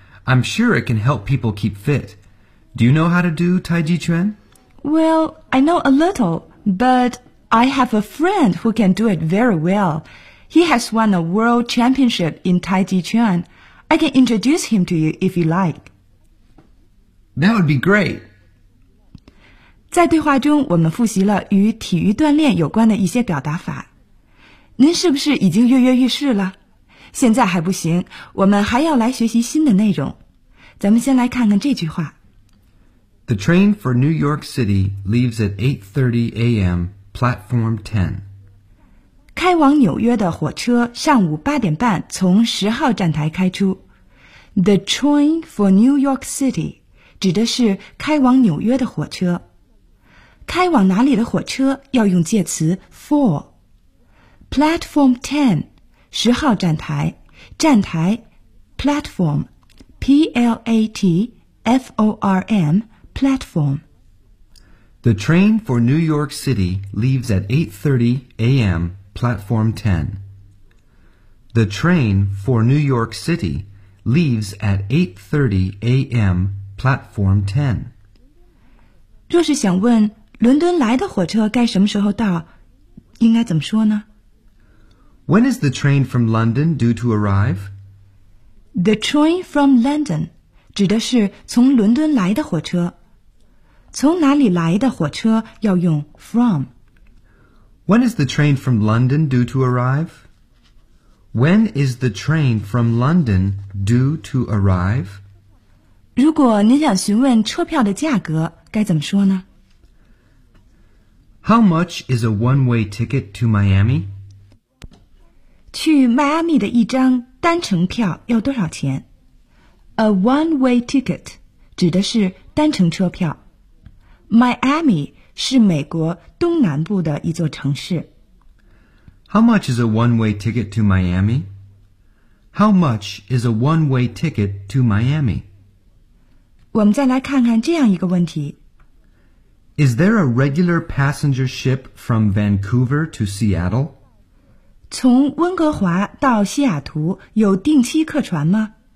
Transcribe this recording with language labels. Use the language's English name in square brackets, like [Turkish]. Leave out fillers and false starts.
[English] I'm sure it can help people keep fit. Do you know how to do Tai Chi Chuan? Well, I know a little, but I have a friend who can do it very well. He has won a world championship in Tai Chi Chuan. I can introduce him to you if you like. That would be great. [Chinese] 在对话中，我们复习了与体育锻炼有关的一些表达法。您是不是已经跃跃欲试了？现在还不行，我们还要来学习新的内容。咱们先来看看这句话。 [English] The train for New York City leaves at 8:30 a.m. platform 10. [Chinese] 开往纽约的火车上午八点半从十号站台开出。 [English] The train for New York City [Chinese] 指的是开往纽约的火车。开往哪里的火车要用介词 for。 Platform 10, 十号站台。站台 ,platform, P-L-A-T-F-O-R-M, platform。 [English] The train for New York City leaves at 8:30 a.m. Platform 10. The train for New York City leaves at 8:30 a.m. Platform 10. [Chinese] 若是想问伦敦来的火车该什么时候到，应该怎么说呢？ [English] When is the train from London due to arrive? The train from London [Chinese] 指的是从伦敦来的火车。从哪里来的火车要用 from. [English] When is the train from London due to arrive? When is the train from London due to arrive? [Chinese] 如果您想询问车票的价格，该怎么说呢？ [English] How much is a one-way ticket to Miami? [Chinese] 去迈阿密的一张单程票要多少钱？ [English] A one-way ticket [Chinese] 指的是单程车票。 Miami是美国东南部的一座城市。 [English] How much is a one-way ticket to Miami? How much is a one-way ticket to Miami? [Chinese] 我们再来看看这样一个问题。 [English] Is there a regular passenger ship from Vancouver to Seattle? [Chinese] 从温哥华到西雅图有定期客船吗？